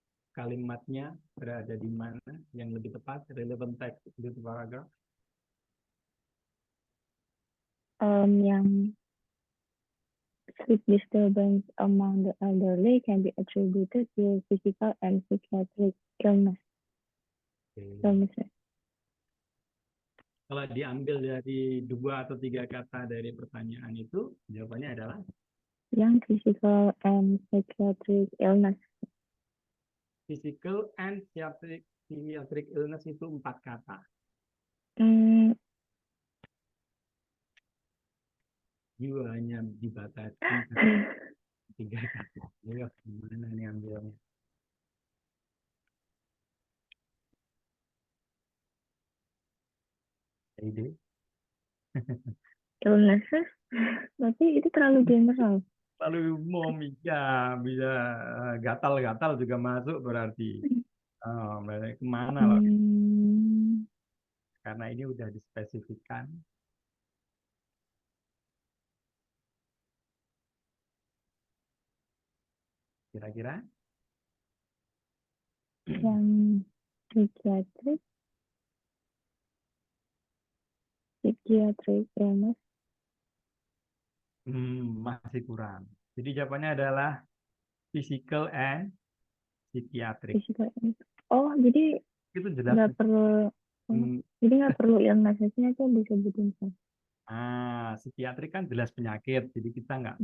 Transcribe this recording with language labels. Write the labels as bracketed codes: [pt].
[id] Kalimatnya berada di mana yang lebih tepat, [en] relevant text [id] di paragraf. [en] Yang sleep disturbance among the elderly can be attributed to physical and psychiatric illness. [id] Oke. Kalau diambil dari 2 atau 3 kata dari pertanyaan itu, jawabannya adalah [en] Yang physical and psychiatric illness. physical and psychiatric illness [id] itu 4 kata. You hanya dibatasi 3 kata. Ayo, gimana nih ambilnya? Ide? Illnesses, tapi itu terlalu general. Lalu umum, ya, bisa gatal-gatal juga masuk berarti. Oh, berarti kemana loh? Karena ini udah dispesifikkan. Kira-kira? [en] Yang psychiatric illness. [id] Masih kurang. Jadi jawabannya adalah [en] physical and psychiatric. [id] Physical. Oh, jadi Itu jelas. nggak perlu. Jadi nggak perlu illness-nya aja disebutin. Psikiatrik kan jelas penyakit, jadi kita nggak